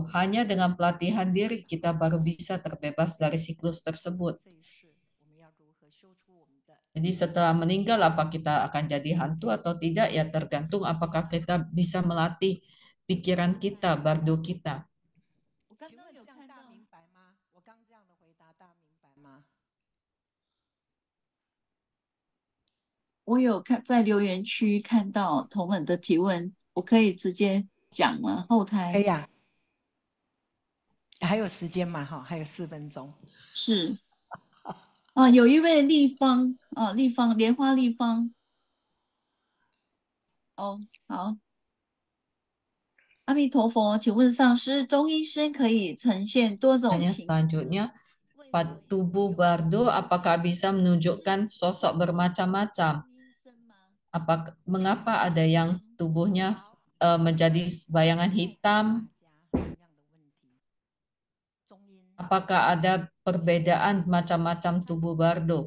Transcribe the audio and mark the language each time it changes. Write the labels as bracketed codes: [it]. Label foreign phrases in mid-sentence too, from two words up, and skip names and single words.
[id] Hanya dengan pelatihan diri kita baru bisa terbebas dari siklus tersebut. Jadi setelah meninggal apa kita akan jadi hantu atau tidak ya tergantung apakah kita bisa melatih pikiran kita, bardo kita. [zh] 我有在留言区看到同文的提问，我可以直接讲吗？后台可以啊，还有时间嘛？哈，还有4分钟。是啊，有一位立方啊，立方莲花立方。哦，好。阿弥陀佛，请问上师，中医生可以呈现多种 [id] selanjutnya, tubuh bardo apakah bisa menunjukkan sosok bermacam-macam? Mengapa ada yang tubuhnya menjadi bayangan hitam? Apakah ada perbedaan macam-macam tubuh bardo?